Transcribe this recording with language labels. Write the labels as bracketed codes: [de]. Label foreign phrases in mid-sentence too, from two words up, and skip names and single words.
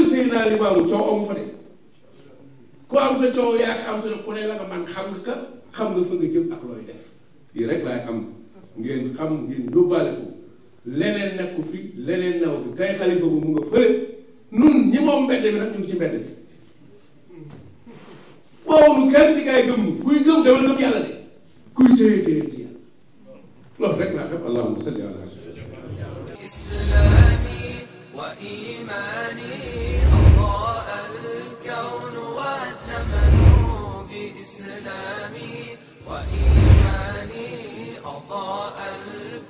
[wo] Seydina Limamou coow amu fa de ku am sa coow yaa am sa ku ne la nga man xam nga ka xam nga fa nga jëm ak looy def lii rek laay am ngeen xam ngeen yóbbaale ko leneen nekku fi leneen naw bi tey xalifa bu mu nga fële nun ñi moom mbedd bi nag ñu ngi ci mbedd bi waaw lu kenn di kay gëm kuy gëm demal gëm yàlla de kuy téye ci yàlla loolu rek laa xam [ar] اللهم صل على إسلامي وإيماني أضاء الكون والزمن بإسلامي وإيماني أضاء